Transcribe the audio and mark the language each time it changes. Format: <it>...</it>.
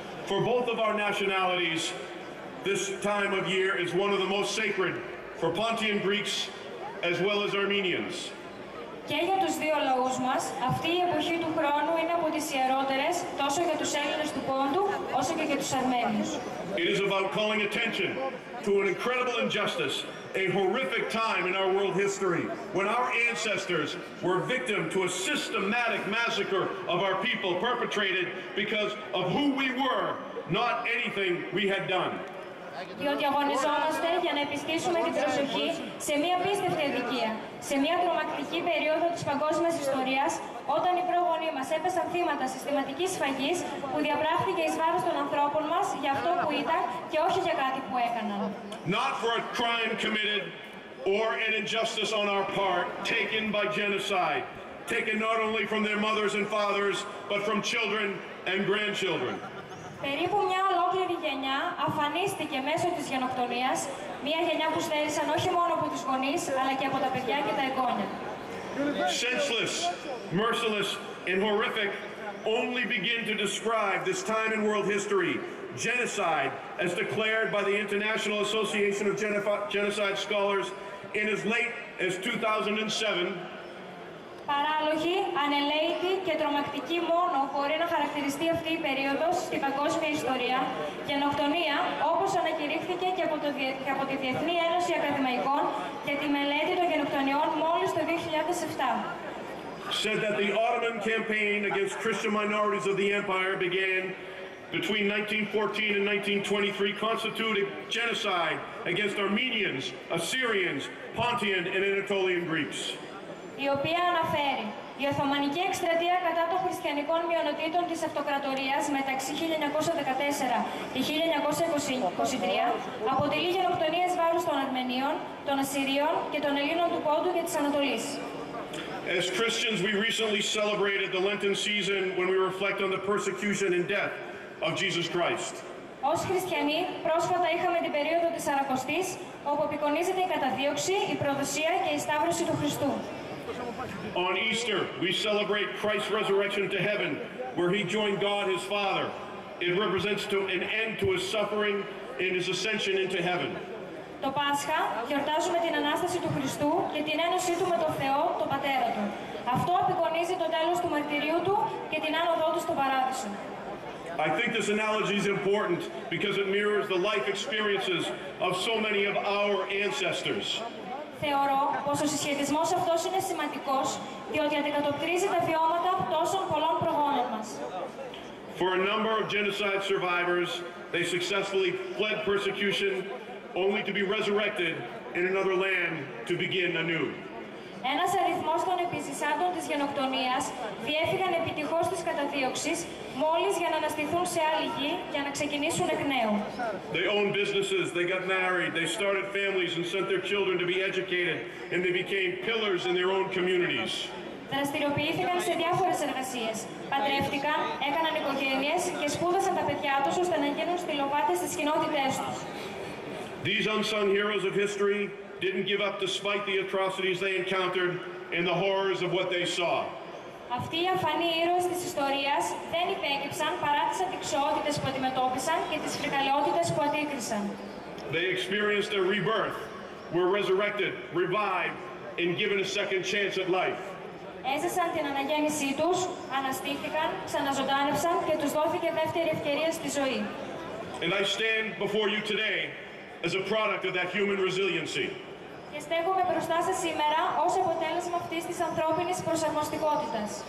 <en>For both of our nationalities, this time of year is one of the most sacred for Pontian Greeks as well as Armenians.</en> <el>Και για τους δύο λαούς μας, αυτή η εποχή του χρόνου είναι από τις ιερότερες τόσο για τους Έλληνες του Πόντου όσο και για τους Αρμένιους.</el> <en>It is about calling attention to an incredible injustice, a horrific time in our world history when our ancestors were victim to a systematic massacre of our people perpetrated because of who we were, not anything we had done.</en> <el>Διότι αγωνιζόμαστε για να επιστήσουμε την προσοχή σε μια απίστευτη αδικία, σε μια τρομακτική περίοδο της παγκόσμιας ιστορίας, όταν οι πρόγονοί μας έπεσαν θύματα συστηματικής σφαγής που διαπράχθηκε εις βάρος των ανθρώπων μας για αυτό που ήταν και όχι για κάτι που έκαναν.</el> <en>Not for a crime committed or an injustice on our part taken by genocide, taken not only from their mothers and fathers, but from children and grandchildren.</en> <el>Περίπου μια ολόκληρη γενιά αφανίστηκε μέσω της γενοκτονίας, μια γενιά που στέρισαν όχι μόνο από τους γονείς, αλλά και από τα παιδιά και τα εγγόνια.</el> <en>Senseless, merciless, and horrific only begin to describe this time in world history, genocide, as declared by the International Association of Genocide Scholars in as late as 2007.</en> <el>Παράλογη, ανελαίτη και τρομακτική μόνο μπορεί να χαρακτηριστεί αυτή η περίοδος στην παγκόσμια ιστορία, γενοκτονία όπως ανακηρύχθηκε και από τη Διεθνή Ένωση Ακαδημαϊκών για τη μελέτη των γενοκτονιών μόλις το 2007.</el> <en>Said that the Ottoman campaign against Christian minorities of the empire began between 1914 and 1923, constituted genocide against Armenians, Assyrians, Pontian and Anatolian Greeks.</en> <el>Η οποία αναφέρει η Οθωμανική εκστρατεία κατά των χριστιανικών μειονοτήτων της Αυτοκρατορίας μεταξύ 1914 και 1923 αποτελεί γενοκτονίες βάρους των Αρμενίων, των Ασσυρίων και των Ελλήνων του Πόντου και της Ανατολής.</el> <en>As Christians, we recently celebrated the Lenten season when we reflect on the persecution and death of Jesus Christ.</en> <el>Ως χριστιανοί, πρόσφατα είχαμε την περίοδο της Σαρακοστής, όπου απεικονίζεται η καταδίωξη, η προδοσία και η σταύρωση του Χριστού.</el> <en>On Easter, we celebrate Christ's resurrection to heaven, where he joined God his Father. It represents an end to his suffering and his ascension into heaven.</en> <el>Το Πάσχα γιορτάζουμε την Ανάσταση του Χριστού και την ένωσή του με τον Θεό, τον Πατέρα του. Αυτό απεικονίζει το τέλος του μαρτυρίου του και την άνοδό του στον Παράδεισο.</el> <en>I think this analogy is important because it mirrors the life experiences of so many of our ancestors.</en> <el>Θεωρώ πως ο συσχετισμός αυτός είναι σημαντικός, διότι αντικατοπτρίζει τα βιώματα τόσων πολλών προγόνων μας.</el> <en>For a number of genocide survivors, they successfully fled persecution only to be resurrected in another land to begin anew.</en> <el>Ένας αριθμός των επιζησάντων της γενοκτονίας διέφυγαν επιτυχώς της καταδίωξης μόλις για να αναστηθούν σε άλλη γη για να ξεκινήσουν εκ νέου.</el> <en>They owned businesses, they got married, they started families and sent their children to be educated, and they became pillars in their own communities.</en> <el>Δραστηριοποιήθηκαν σε διάφορες εργασίες. Παντρεύτηκαν, έκαναν οικογένειες και σπούδασαν τα παιδιά τους ώστε να γίνουν στυλοβάτες στις κοινότητές τους.</el> <en>These unsung heroes of history didn't give up despite the atrocities they encountered and the horrors of what they saw.</en> <el>Αυτοί οι αφανοί ήρωες της ιστορίας δεν υπέκυψαν παρά τις αντιξοότητες που αντιμετώπισαν και τις φρικαλαιότητες που αντίκρισαν.</el> <en>They experienced a rebirth, were resurrected, revived, and given a second chance at life.</en> <el>Έζησαν την αναγέννησή τους, αναστήθηκαν, ξαναζωντάνευσαν και τους δόθηκε δεύτερη ευκαιρία στη ζωή.</el> <en>And I stand before you today as a product of that human resiliency.</en> <el>Και στέκομαι μπροστά σας σήμερα ως αποτέλεσμα αυτής της ανθρώπινης προσαρμοστικότητας.</el>